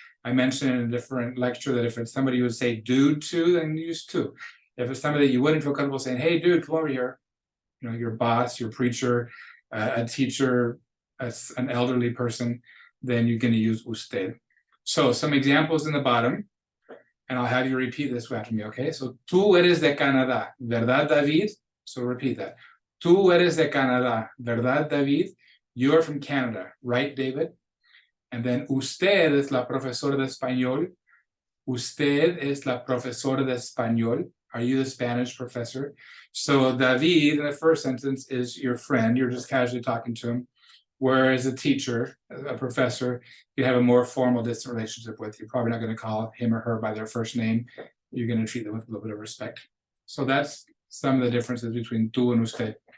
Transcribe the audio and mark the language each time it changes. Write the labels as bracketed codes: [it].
[en] I mentioned in a different lecture that if it's somebody you would say dude to, then use tú. If it's somebody you wouldn't feel comfortable saying, hey dude, come over here, you know, your boss, your preacher, a teacher, an elderly person, then you're going to use usted. So some examples in the bottom, and I'll have you repeat this after me, okay? [es] So, tú eres de Canadá, ¿verdad, David? So repeat that. Tú eres de Canadá, ¿verdad, David? You are from Canada, right, David? And then, usted es la profesora de español, Usted es la profesora de español. [en] Are you the Spanish professor? So David in the first sentence is your friend. You're just casually talking to him. Whereas a teacher, a professor, you have a more formal distant relationship with. You're probably not going to call him or her by their first name. You're going to treat them with a little bit of respect. So that's some of the differences between tú and usted.